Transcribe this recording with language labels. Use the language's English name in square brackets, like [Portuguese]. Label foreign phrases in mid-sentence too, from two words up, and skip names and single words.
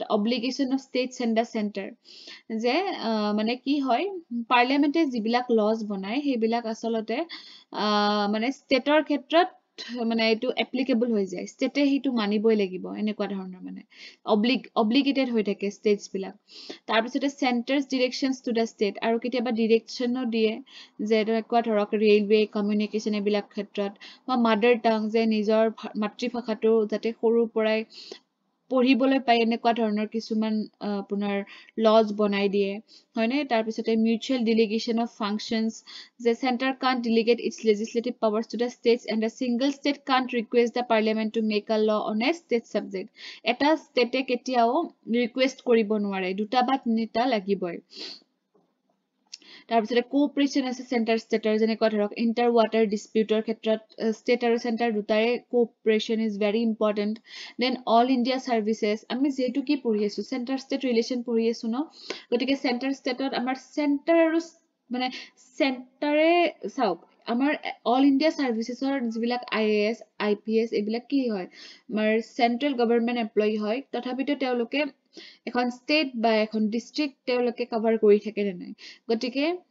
[English] obligation of states and the center [Assamese] যে মানে কি হয় পাৰ্লিয়ামেন্টে যিবিলাক লজ বনায় সেইবিলাক আসলতে মানে ষ্টেটৰ ক্ষেত্ৰত মানে এইটো এপ্লিকেবল হৈ যায় ষ্টেটে সেইটো মানিবই লাগিব এনেকুৱা ধৰণৰ মানে obligated হৈ থাকে states বিলাক তাৰপিছতে [English] centers directions to the state [Assamese] আৰু কেতিয়াবা directionও দিয়ে যে এনেকুৱা ধৰক [English] railway communication [Assamese] এইবিলাক ক্ষেত্ৰত বা [English] mother tongue [Assamese] যে নিজৰ মাতৃভাষাটো যাতে সৰুৰ পৰাই পঢ়িবলৈ পাই এনেকুৱা ধৰণৰ কিছুমান আপোনাৰ লজ বনাই দিয়ে হয়নে তাৰপিছতে [English] mutual delegation of functions the center can't delegate its legislative powers to the states and a single state can't request the parliament to make a law on a state subject [Assamese] এটা state কেতিয়াও request কৰিব নোৱাৰে দুটা বা তিনিটা লাগিবই তাৰপিছতে কোঅপাৰেচন আছে চেণ্টাৰ ষ্টেটৰ যেনেকুৱা ধৰক ইণ্টাৰ ৱাটাৰ ডিস্পিউটৰ ক্ষেত্ৰত ষ্টেট আৰু চেণ্টাৰ দুটাৰে [English] cooperation is very important then all India services [Assamese] আমি যেহেতু কি পঢ়ি আছো চেণ্টাৰ ষ্টেট ৰিলেশ্যন পঢ়ি আছো ন গতিকে চেণ্টাৰ ষ্টেটত আমাৰ চেণ্টাৰ আৰু মানে চেণ্টাৰে চাওক আমাৰ অল ইণ্ডিয়া চাৰ্ভিচেছৰ যিবিলাক IAS IPS এইবিলাক কি হয় আমাৰ [English] central government employee [Assamese] হয় তথাপিতো তেওঁলোকে এখন ষ্টেট বা এখন ডিস্ট্ৰিক্ট তেওঁলোকে কভাৰ কৰি থাকে নে নাই গতিকে